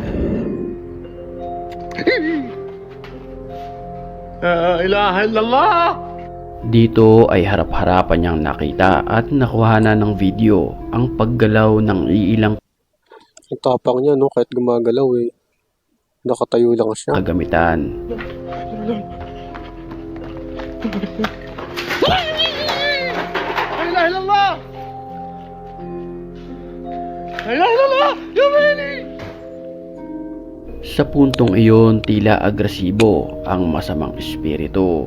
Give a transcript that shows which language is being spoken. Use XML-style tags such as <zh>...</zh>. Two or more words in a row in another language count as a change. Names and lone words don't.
<ar>La ilaha illallah!</ar> <tl>Dito ay harap-harapan niyang nakita at nakuhanan ng video ang paggalaw ng iilang Ang tapang niya, no? Kahit gumagalaw eh. Nakatayo lang siya. kagamitan.</tl> <ar>La ilaha illallah! La ilaha illallah! Ya Wayli!</ar> <tl>Sa puntong iyon, tila agresibo ang masamang espiritu.</tl>